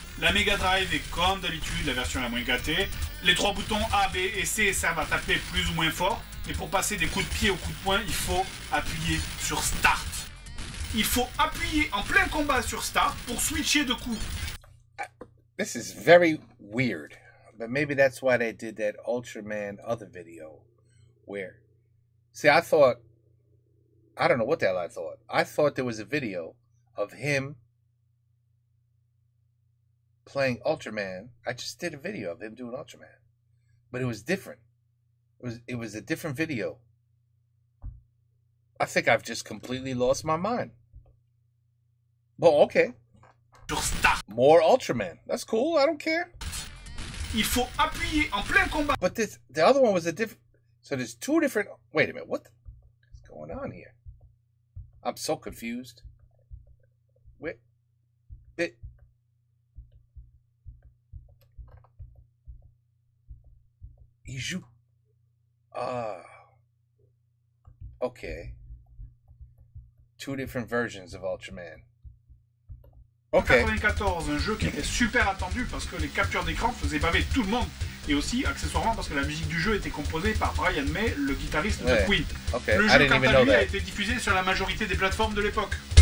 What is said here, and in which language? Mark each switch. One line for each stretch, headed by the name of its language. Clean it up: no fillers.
French: La Mega Drive est comme d'habitude la version la moins gâtée. Les 3 boutons A, B et C servent à taper plus ou moins fort. Et pour passer des coups de pied aux coups de poing, il faut appuyer sur Start. Il faut appuyer en plein combat sur Start pour switcher de coups.
English: This is very weird. But maybe that's why they did that Ultraman other video. Where... See, I don't know what the hell I thought. I thought there was a video of him playing Ultraman. I just did a video of him doing Ultraman. But it was different. It was a different video. I think I've just completely lost my mind. Well, okay.
French: Sur Start.
English: More Ultraman. That's cool. I don't care.
French: Il faut appuyer en plein combat.
English: But the other one was a different. So there's two different. Wait a minute. What's going on here? I'm so confused. Wait.
French: Il joue.
English: Okay. Two different versions of Ultraman. Okay.
French: 94, un jeu qui était super attendu parce que les captures d'écran faisaient baver tout le monde. Et aussi, accessoirement, parce que la musique du jeu était composée par Brian May, le guitariste de Queen.
English: Okay.
French: Le jeu, quant à lui, a été diffusé sur la majorité des plateformes de l'époque.